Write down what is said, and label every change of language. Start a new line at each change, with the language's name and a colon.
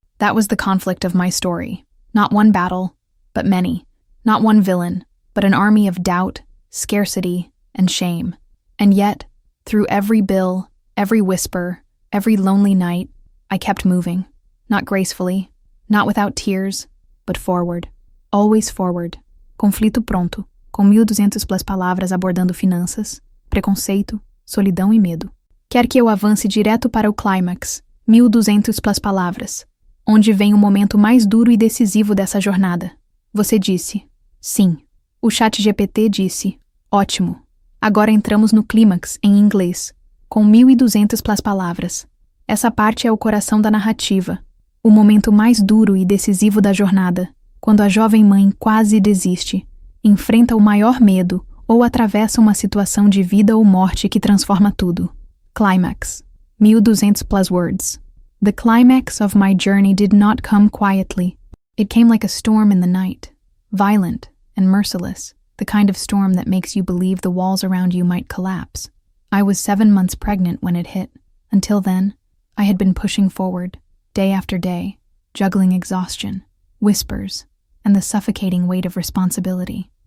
English: That was the conflict of my story. Not one battle, but many. Not one villain, but an army of doubt, scarcity, and shame. And yet, through every bill, every whisper, every lonely night, I kept moving. Not gracefully, not without tears, but forward. Always forward.
Portuguese: Conflito pronto, com 1.200 plus palavras abordando finanças, preconceito, solidão e medo. Quer que eu avance direto para o clímax, 1.200 plus palavras, onde vem o momento mais duro e decisivo dessa jornada. Você disse, sim. O ChatGPT disse, ótimo. Agora entramos no clímax em inglês, com 1.200 plus palavras. Essa parte é o coração da narrativa, o momento mais duro e decisivo da jornada, quando a jovem mãe quase desiste, enfrenta o maior medo ou atravessa uma situação de vida ou morte que transforma tudo.
English: Climax. 1.200 plus words. The climax of my journey did not come quietly. It came like a storm in the night, violent and merciless, the kind of storm that makes you believe the walls around you might collapse. I was 7 months pregnant when it hit. Until then, I had been pushing forward, day after day, juggling exhaustion, whispers, and the suffocating weight of responsibility.